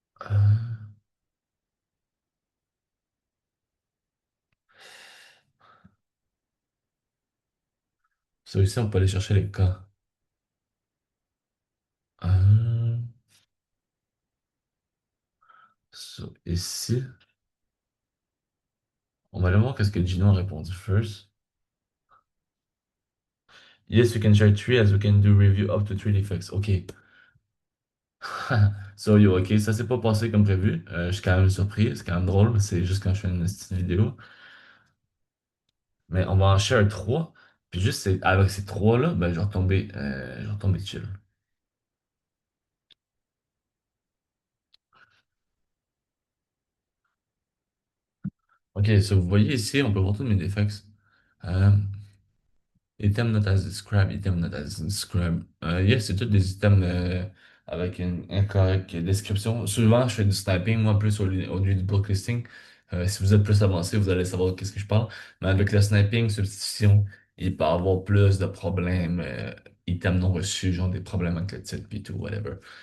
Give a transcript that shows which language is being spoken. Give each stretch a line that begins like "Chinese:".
French: Euh, so, ici, on peut aller chercher les cas. Euh, so, ici, on va aller voir qu'est-ce que Gino a répondu first.
English: Yes, we can share three as we can do review up to three defects. OK.
French: So, yo, OK, ça s'est pas passé comme prévu. Je suis quand même surpris. C'est quand même drôle, mais c'est juste quand je fais une petite vidéo. Mais on va en share trois. Puis juste avec ces trois-là, ben, je vais retomber chill. OK, so vous voyez ici, on peut voir tous mes defects.
English: Euh, Item not as described, item not as described.
French: Yes, c'est tous des items avec une incorrecte description. Souvent, je fais du sniping, moi, plus au lieu du blocklisting. Si vous êtes plus avancé, vous allez savoir qu'est-ce que je parle. Mais avec le sniping, substitution, il peut y avoir plus de problèmes, items non reçus, genre des problèmes avec le titre, puis tout, whatever.